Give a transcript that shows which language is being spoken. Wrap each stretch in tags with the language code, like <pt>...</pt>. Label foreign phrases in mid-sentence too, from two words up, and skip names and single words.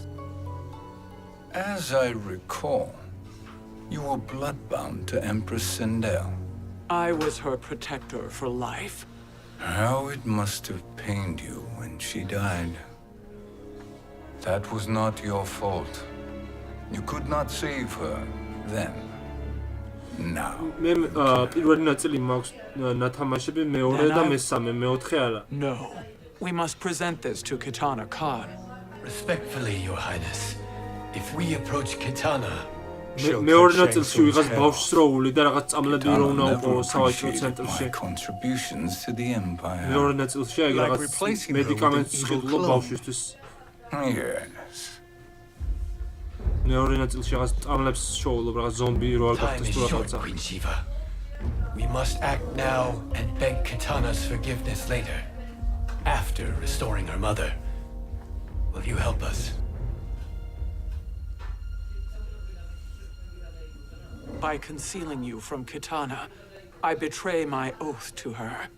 <en>As I recall, you were bloodbound to Empress Sindel. I was her protector for life. How it must have pained you when she died. That was not your fault. You could not save her then. Now.</en> <ka>მე პირველი ნაწილი მაქვს ნათამაშები, მეორე და მესამე, მეოთხე არა.</ka> <en>No. We must present this to Kitana Khan. Respectfully, Your Highness. If we approach Kitana,</en> <ka>მეორე ნაწილში ვიღაც ბავშვს როული და რაღაც წამლები რო უნდა უყო სავაჭრო ცენტრში.</ka> <en>Contributions to the empire.</en> <ka>მეორე ნაწილში აი რაღაც მედიკამენტს შეძლო ბავშვისთვის.</ka> <en>Yes.</en> <ka>მეორე ნაწილში რაღაც წამლებს შოულობ, რაღაც ზომბი რო არ გახდეს თუ რაღაცა.</ka> <en>Queen Shiva. We must act now and beg Kitana's forgiveness later, after restoring her mother. Will you help us? By concealing you from Kitana, I betray my oath to her.</en>